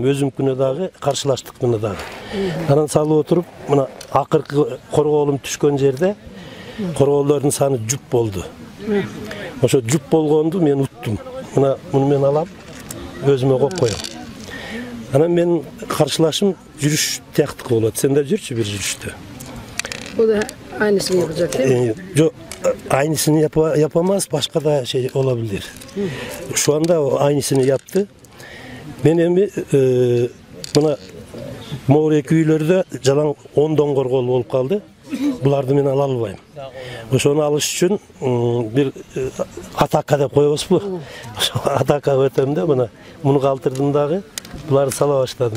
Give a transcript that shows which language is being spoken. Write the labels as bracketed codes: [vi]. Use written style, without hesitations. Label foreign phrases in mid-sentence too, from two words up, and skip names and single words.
[ky] Өзүмкүнө дагы каршылаштык мына дагы. Анан салып отуруп, мына акыркы корголум түшкөн жерде корголдордун саны жуп болду. Ошо жуп болгонду мен уттум. Мына муну мен алам, өзүмө коюп коем. Анан мен каршылашым жүрүш тияктык болот. Сен да жүрчү бир жүрүштө. [tr] Bu da aynısını yapacak değil mi? Жок, айнысын yapamaz, başka da şey olabilir. Şu anda o aynısını yaptı. [ky] Мен эми мына могу эки үйлөрдө жалаң 10 доңгор кол болуп калды. Буларды мен ала албайм. Ошону алыш үчүн бир атака деп коебузбу? Атака өтөм да мына муну калтырдым дагы, буларды сала баштадым.